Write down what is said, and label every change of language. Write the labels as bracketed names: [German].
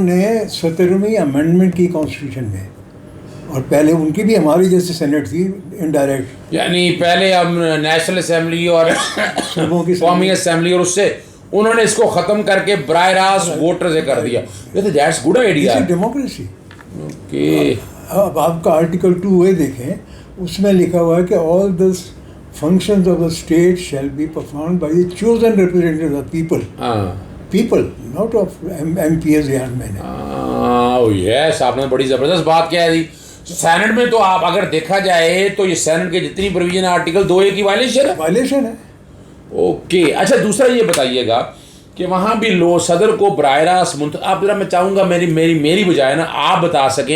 [Urdu] نے 17ویں امینڈمنٹ کی کانسٹیٹیوشن میں، اور پہلے ان کی بھی ہماری جیسے سینٹ تھی انڈائریکٹ، یعنی پہلے ہم نیشنل اسمبلی اور قومی اسمبلی، اور اس سے انہوں نے اس کو ختم کر کے براہ راست ووٹر سے کر دیا. [English] That's good idea, democracy. Okay. [Urdu] اب آپ کا آرٹیکل 2A دیکھیں، اس میں لکھا ہوا ہے کہ [English] All this functions of the state shall be performed by the chosen representatives of people. People, not of MPs یا M. [Urdu] یس، آپ نے بڑی زبردست بات کیا ہے. سینٹ میں تو آپ اگر دیکھا جائے تو یہ سینٹ کے جتنی پروویژن آرٹیکل 2A کی وائلیشن ہے. [English] Okay. [Urdu] اچھا، دوسرا یہ بتائیے گا کہ وہاں بھی صدر کو براہ راست آپ ذرا، میں چاہوں گا میری بجائے نا آپ بتا سکیں.